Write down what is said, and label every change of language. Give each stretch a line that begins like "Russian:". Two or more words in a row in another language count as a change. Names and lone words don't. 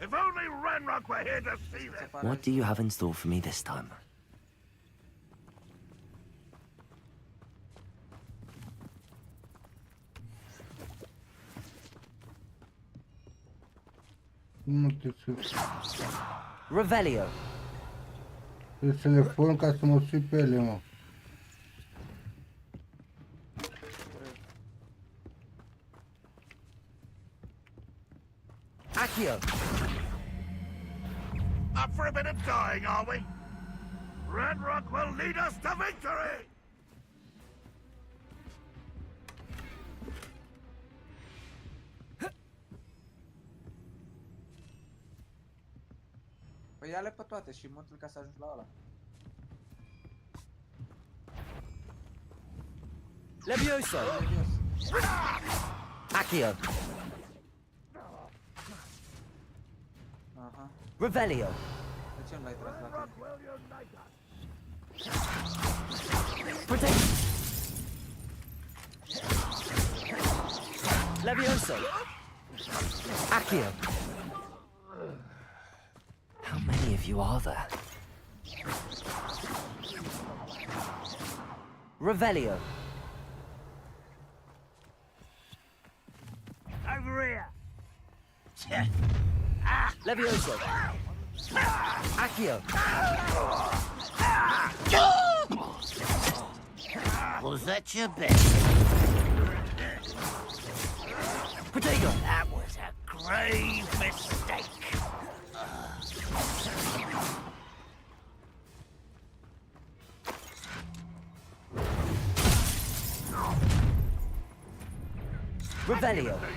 English: If only Ranrock were here to see
Romanian: Se
English: this!
Romanian: pare
English: What do you have in store for me this time?
Romanian: Nu te Revelio! trebuie să le pun ca să mă sui pe ele, mă. Accio!
English: Up for a bit of dying, are we? Ranrock will lead us to victory!
Romanian: Păi ia-le pe toate și mută-l ca să ajungi la ăla. Levioso! Serios. Accio! Aha. Revelio! De ce nu l-ai tras la tine?
English: Protect! Levioso! Accio! How many of you are there? Revelio! Over here! Levioso! Accio! Was that your best? Protego! That was a grave mistake. Revelio!